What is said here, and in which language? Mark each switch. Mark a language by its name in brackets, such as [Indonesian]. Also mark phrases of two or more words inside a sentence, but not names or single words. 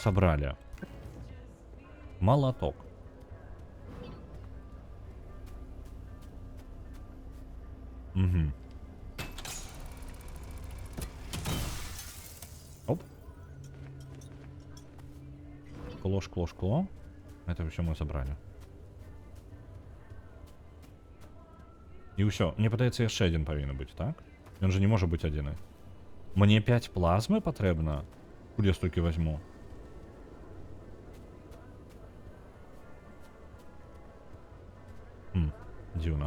[Belarusian] Малаток. Оп. Шкло. [Russian] Это все мы собрали. [Belarusian] І ўсё. Мне падаецца, яшчэ адзін павінен быць, так? Ён же не можа быць адзіны. Мне 5 плазмы патрэбна? Куды я столькі возьму? Дзіўна.